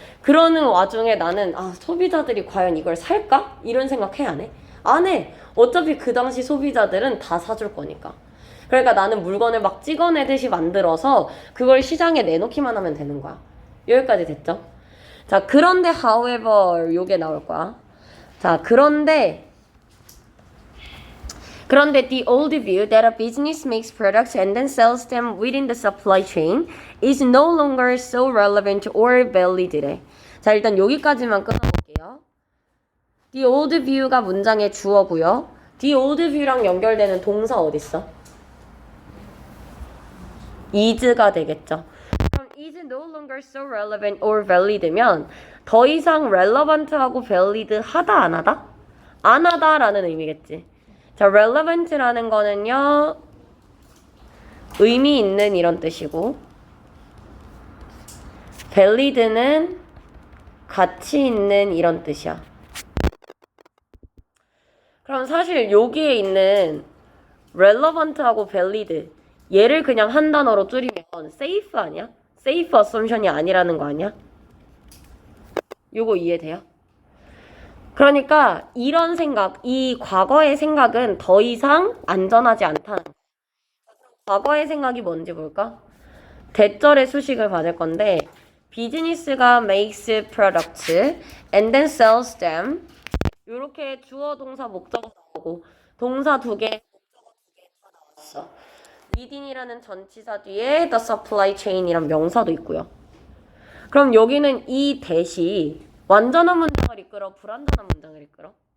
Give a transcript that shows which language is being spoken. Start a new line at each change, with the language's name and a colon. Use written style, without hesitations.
Korean: 그러는 와중에 나는 소비자들이 과연 이걸 살까? 이런 생각 해 안 해? 안 해. 어차피 그 당시 소비자들은 다 사줄 거니까. 그러니까 나는 물건을 막 찍어내듯이 만들어서 그걸 시장에 내놓기만 하면 되는 거야. 여기까지 됐죠? 자, 그런데 however 요게 나올 거야. 자, 그런데
English: the old view that a business makes products and then sells them within the supply chain is no longer so relevant or valid래.
Korean: 자, 일단 여기까지만 끊어볼게요.
English: The old view
Korean: 가 문장의 주어고요.
English: The old view
Korean: 랑 연결되는 동사 어딨어? is가 되겠죠. 그럼
English: is no longer so relevant or valid
Korean: 면 더 이상 relevant하고 valid하다 안 하다? 안 하다라는 의미겠지. 자, relevant라는 거는요, 의미 있는 이런 뜻이고, valid는 가치 있는 이런 뜻이야. 그럼 사실 여기에 있는 relevant하고 valid, 얘를 그냥 한 단어로 줄이면 safe 아니야?
English: safe assumption
Korean: 이 아니라는 거 아니야? 요거 이해돼요? 그러니까 이런 생각, 이 과거의 생각은 더 이상 안전하지 않다는 거야. 과거의 생각이 뭔지 볼까? 대절의 수식을 받을 건데
English: 비즈니스가 makes products and then sells them.
Korean: 요렇게 주어 동사 목적어 나오고 동사 2개 목적어 2개 다 나왔어. within이라는 전치사 뒤에
English: the supply chain
Korean: 이란 명사도 있고요. 그럼 여기는 이 대시 완전한 문장을 이끌어 불완전한 문장을 이끌어?